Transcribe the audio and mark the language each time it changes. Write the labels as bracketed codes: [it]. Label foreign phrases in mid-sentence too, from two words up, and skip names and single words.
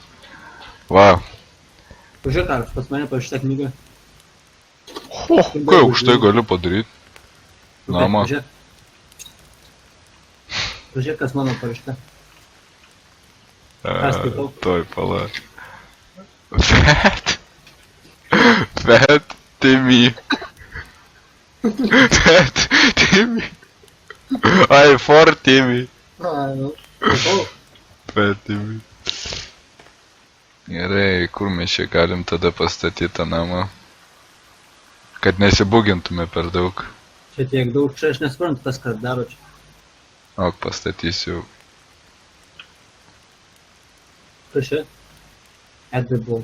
[lt] Wow. Pažiūrėk, ar pas mane parašyta knyga. O, ką už tai galiu padaryti? Nama. Pažiūrėk, kas mano parašyta. Toj pala. Fat Timmy. Fat Timmy. Ai, for Timmy. Nu. Fat Timmy. Gerai, kur mes čia galim tada pastatyti tą namą? Kad nesibugintume per daug. Čia tiek daug, čia aš nesuprantu tas, kas daro čia. O, pastatysiu. Kas čia? Edible.